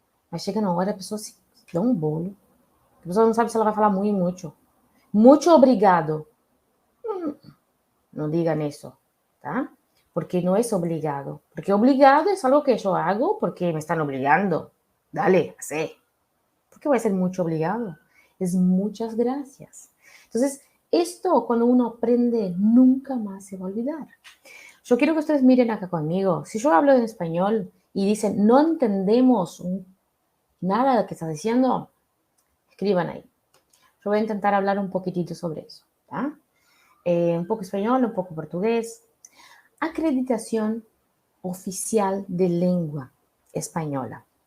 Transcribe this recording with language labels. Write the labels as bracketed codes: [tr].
[pt] Mas chega na hora, a pessoa se dá um bolo. A pessoa não sabe se ela vai falar muy e mucho. Mucho obrigado. Não diga isso, tá? Porque não é obrigado. Porque obrigado é algo que eu hago porque me estão obrigando. [es] Dale, hace. ¿Por qué voy a ser mucho obrigado? Es muchas gracias. Entonces, esto cuando uno aprende, nunca más se va a olvidar. Yo quiero que ustedes miren acá conmigo. Si yo hablo en español y dicen, no entendemos nada de lo que estás diciendo, escriban ahí. [pt] Eu vou tentar falar um pouquinho sobre isso, tá? Um pouco espanhol, um pouco português. [es] Acreditación oficial de lengua española.